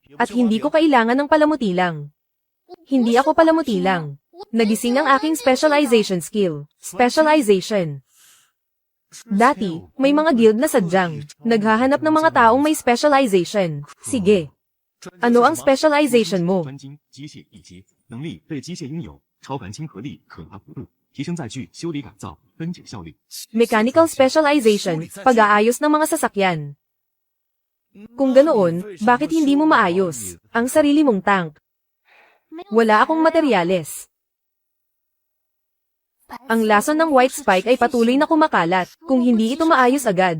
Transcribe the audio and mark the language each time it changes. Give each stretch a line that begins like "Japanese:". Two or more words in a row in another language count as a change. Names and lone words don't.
Filipino: At hindi ko kailangan ng palamutilang. Hindi ako palamutilang. Nagising ang aking
English: specialization skill.
Filipino: Specialization. Dati, may mga guild na sadyang naghahanap ng mga taong may specialization. Sige. Ano ang specialization mo?
Chinese: 专精机械一阶，能力对机械应有，超凡亲和力可达幅度，提升载具修理改造，分解效率。
English: Mechanical specialization,
Filipino: pag-aayos ng mga sasakyan. Kung ganoon, bakit hindi mo maayos ang sarili mong tank? Wala akong materyales. Ang lason ng White Spike ay patuloy na kumakalat, kung hindi ito maayos agad.